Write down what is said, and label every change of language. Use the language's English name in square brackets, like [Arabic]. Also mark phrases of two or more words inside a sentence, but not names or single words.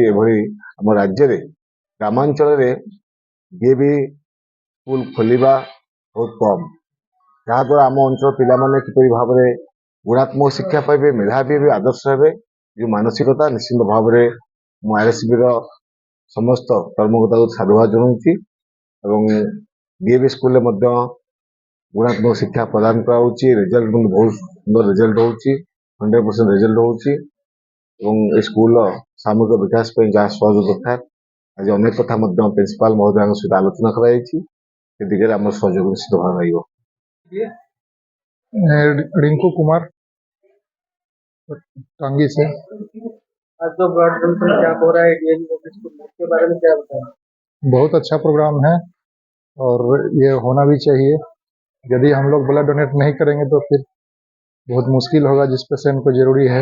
[Odia] ଏଭଳି ଆମ ରାଜ୍ୟରେ ଗ୍ରାମାଞ୍ଚଳରେ ଡିଏବି ସ୍କୁଲ ଖୋଲିବା ବହୁତ କମ୍, ଯାହାଦ୍ୱାରା ଆମ ଅଞ୍ଚଳ ପିଲାମାନେ କିପରି ଭାବରେ ଗୁଣାତ୍ମକ ଶିକ୍ଷା ପାଇବେ, ମେଧାବୀ ହେବେ, ଆଦର୍ଶ ହେବେ, ଯେଉଁ ମାନସିକତା ନିଶ୍ଚିନ୍ତ ଭାବରେ ମୁଁ ଆର୍ଏସ୍ବିର ସମସ୍ତ କର୍ମକର୍ତ୍ତାଙ୍କୁ ସାଧୁବାଦ ଜଣାଉଛି ଏବଂ ଡିଏବି ସ୍କୁଲରେ ମଧ୍ୟ ଗୁଣାତ୍ମକ ଶିକ୍ଷା ପ୍ରଦାନ କରାଯାଉଛି। ରେଜଲ୍ଟ ବହୁତ ସୁନ୍ଦର ରେଜଲ୍ଟ ହେଉଛି, 100% ରେଜଲ୍ଟ ହେଉଛି ଏବଂ ଏ ସ୍କୁଲର ସାମୂହିକ ବିକାଶ ପାଇଁ ଯାହା ସହଯୋଗ ଦରକାର, ଆଜି ଅନେକ କଥା ମଧ୍ୟ ପ୍ରିନ୍ସିପାଲ ମହୋଦୟଙ୍କ ସହିତ ଆଲୋଚନା କରାଯାଇଛି। ସେ ଦିଗରେ ଆମର ସହଯୋଗ ନିଶ୍ଚିତ ଭାବେ ରହିବ। [Hindi] रिंकू कुमार टांगी से। आज जो [English] blood donation camp [Hindi] हो रहा है डीएवी पब्लिक स्कूल में, इसके बारे में क्या बताएं? बहुत अच्छा प्रोग्राम है और ये होना भी चाहिए। यदि हम लोग [English] blood donate [Hindi] नहीं करेंगे तो फिर बहुत मुश्किल होगा जिस पेशेंट को जरूरी है।